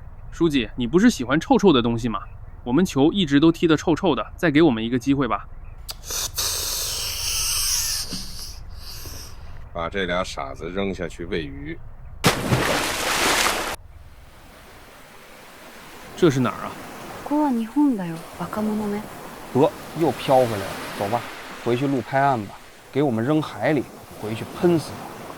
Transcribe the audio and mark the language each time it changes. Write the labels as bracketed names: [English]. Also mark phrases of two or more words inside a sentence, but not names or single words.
[Chinese] 书记，你不是喜欢臭臭的东西吗？我们球一直都踢得臭臭的，再给我们一个机会吧。把这俩傻子扔下去喂鱼。这是哪儿啊？ [Japanese] ここは日本だよ、バカ者ね。 [Chinese] 得，又飘回来了。走吧，回去路拍案吧，给我们扔海里，回去喷死他。